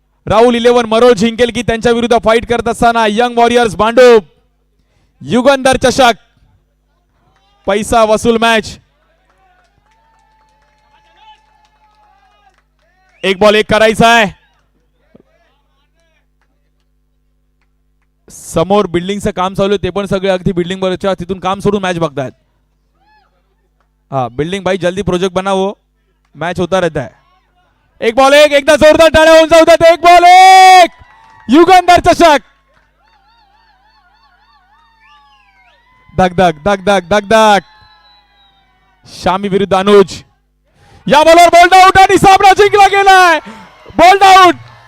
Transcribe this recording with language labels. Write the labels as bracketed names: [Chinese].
[Marathi] राहुल 11 मरोळ जिंकेल की त्यांच्या विरुद्ध फाईट करत असताना यंग वॉरियर्स भांडूप युगंधर चषक पैसा वसूल मॅच. 1 बॉल 1 करायचा आहे. समोर बिल्डिंगचं काम चालू आहे, ते पण सगळे अगदी बिल्डिंग वरच्या तिथून काम सोडून मॅच बघतायत. [Hindi] हा बिल्डिंग भाई जल्दी प्रोजेक्ट बनावो, मॅच होता रहता है. [Marathi] 1 बॉल 1. एकदा जोरदार टाळ्या होऊन जाऊ द्या. 1 बॉल 1 युगंधर चषक. धगधग धगधग धगधग. शामी विरुद्ध अनुज. या बॉलवर बोल्ड आउट आणि सामना जिंकला गेलाय. Bold out.